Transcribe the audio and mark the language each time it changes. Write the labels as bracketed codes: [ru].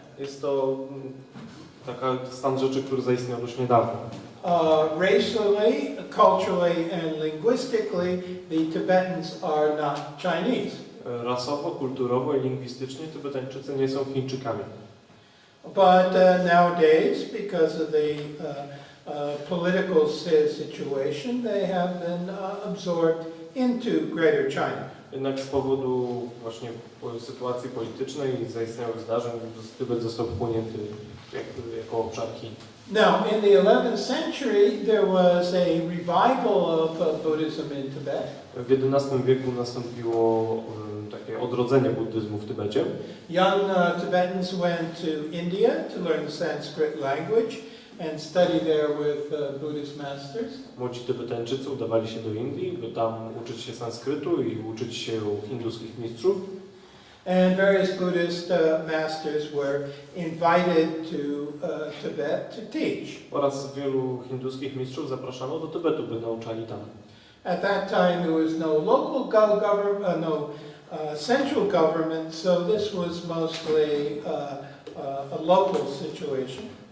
[pl] Jest to taka stan rzeczy, który zaistniał dość niedawno. [en] Racially, culturally and linguistically, the Tibetans are not Chinese. [pl] Rasowo, kulturowo i lingwistycznie Tybetańczycy nie są Chińczykami. [en] But nowadays, because of the political situation, they have been absorbed into Greater China. [pl] Jednak z powodu właśnie sytuacji politycznej i zaistniałych zdarzeń Tybet został wchłonięty jako obszar Chin. [en] Now, in the 11th century, there was a revival of Buddhism in Tibet. [pl] W XI wieku nastąpiło takie odrodzenie buddyzmu w Tybecie. [en] Young Tibetans went to India to learn the Sanskrit language and study there with Buddhist masters. [pl] Młodzi Tybetańczycy udawali się do Indii, by tam uczyć się sanskrytu i uczyć się u hinduskich mistrzów. [en] And various Buddhist masters were invited to Tibet to teach. [pl] Oraz wielu hinduskich mistrzów zapraszano do Tybetu, by nauczali tam. [en] At that time there was no local government, central government, so this was mostly a local situation.